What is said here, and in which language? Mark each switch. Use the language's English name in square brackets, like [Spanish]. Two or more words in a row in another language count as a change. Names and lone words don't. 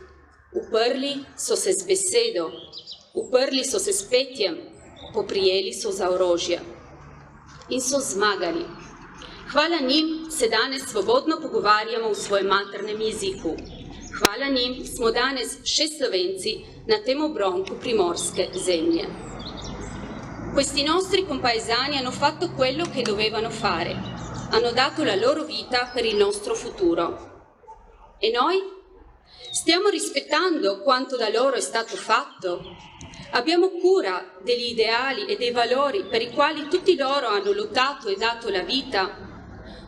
[Slovenian] Uprli so se z besedo, uprli so se s petjem, poprijeli so za orožje. In so zmagali. Hvala njim se danes svobodno pogovarjamo v svojem maternem jeziku. Hvala njim smo danes še Slovenci na tem obronku primorske zemlje. [Italian] Questi nostri compaesani hanno fatto quello che dovevano fare. Hanno dato la loro vita per il nostro futuro. E noi? Stiamo rispettando quanto da loro è stato fatto? Abbiamo cura degli ideali e dei valori per i quali tutti loro hanno lottato e dato la vita?